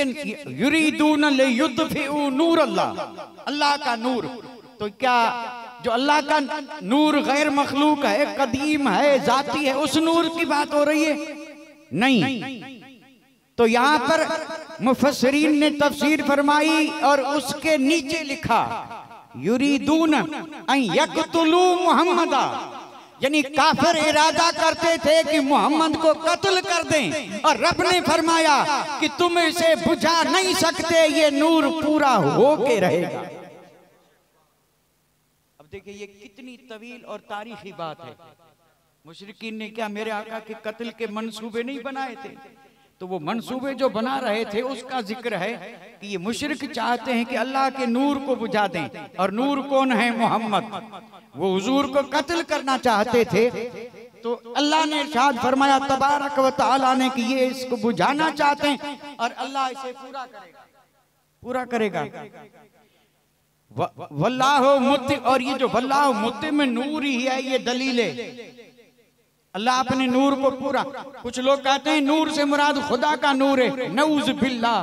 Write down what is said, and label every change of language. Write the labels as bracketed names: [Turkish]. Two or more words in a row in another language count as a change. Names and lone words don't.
[Arabic] يريدون ليطفئوا نور الله, [Hindi] अल्लाह का नूर। तो क्या जो अल्लाह का नूर गैर मखलूक है, कदीम है, जाती है, उस नूर की बात हो रही है? नहीं। तो यहाँ पर मुफस्सिरीन ने तफसीर फरमाई और उसके नीचे लिखा [Arabic] يريدون أن يقتلوا محمدا, [Hindi] यानी काफिर इरादा करते थे कि मोहम्मद को कत्ल कर दें, और रब ने फरमाया कि तुम इसे बुझा नहीं सकते, ये नूर पूरा होके रहेगा। अब देखिए ये कितनी तवील और तारीखी बात है। मुशरिकीन ने क्या मेरे आका के कत्ल के मंसूबे नहीं बनाए थे? तो वो मंसूबे जो बना रहे थे उसका जिक्र है कि ये मुशरिक चाहते हैं कि अल्लाह के नूर को बुझा दें, और नूर कौन है? मोहम्मद। वो हुजूर को कत्ल करना चाहते थे। तो अल्लाह ने इरशाद फरमाया [Arabic] تبارك وتعالى [Hindi] ने कि ये इसको बुझाना चाहते हैं और अल्लाह इसे पूरा करेगा। [Arabic] والله متم, [Hindi] और ये जो [Arabic] والله متم [Hindi] में नूर ही है, ये दलील है अल्लाह अपने नूर को पूरा। कुछ लोग कहते हैं नूर से मुराद खुदा का नूर है, [Arabic] نعوذ بالله.